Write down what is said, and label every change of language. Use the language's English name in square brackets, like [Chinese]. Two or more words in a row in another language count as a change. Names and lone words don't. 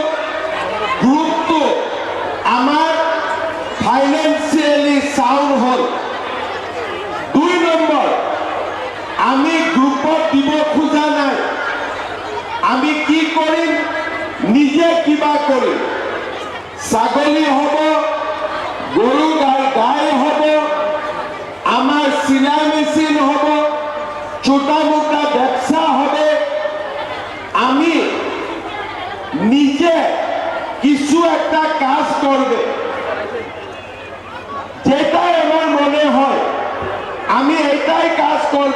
[Assamese] গ্ৰুপটো আমাৰ ফাইনেন্সিয়েলি চাউণ্ড হ'ল। 2 নম্বৰ, আমি গ্ৰুপত দিব খোজা নাই, আমি কি কৰিম? নিজে কিবা কৰিম। ছাগলী হ'ব, গৰু গাই হ'ব, [Bangla] আমার সিলাই মেশিন হব, ছোটা মোটা ব্যবসা হবে। আমি নিজে কিছু একটা কাজ করবে, যেটা আমার মনে হয় আমি এটাই কাজ করবে।